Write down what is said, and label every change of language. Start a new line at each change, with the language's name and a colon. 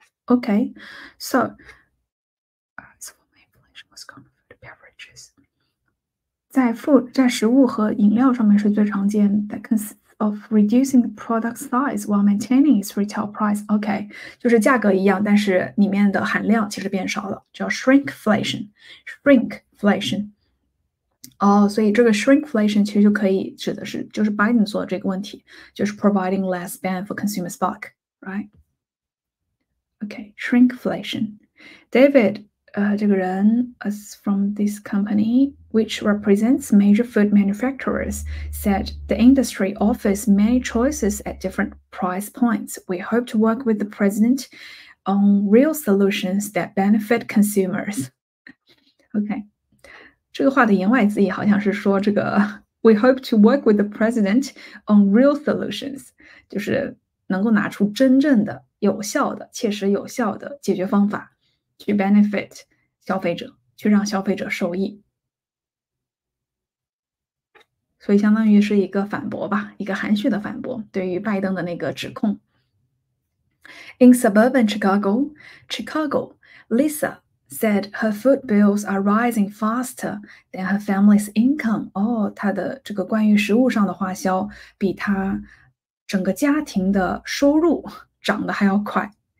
English: Okay, so inflation was common for beverages.
Chinese: 在食物和饮料上面是最常见的
English: consists of reducing the product size while maintaining its retail price.
Chinese: OK， 就是价格一样，但是里面的含量其实变少了，叫 shrinkflation。 shrinkflation。 所以这个 shrinkflation 其实就可以指的是就是 Biden 说的这个问题，就是
English: providing less bang for consumers' buck, right? OK, shrinkflation. David 这个人 from this company, which represents major food manufacturers, said the industry offers many choices at different price points. We hope to work with the president on real solutions that benefit consumers.
Chinese: OK， 这个话的言外之意好像是说这个
English: We hope to work with the president on real solutions，
Chinese: 就是能够拿出真正的、有效的、切实有效的解决方法。去 benefit 消费者，去让消费者受益，所以相当于是一个反驳吧，一个含蓄的反驳，对于拜登的那个指控。
English: In suburban Chicago, Lisa said her food bills are rising faster than her family's income.
Chinese: 她的这个关于食物上的花销比她整个家庭的收入涨得还要快。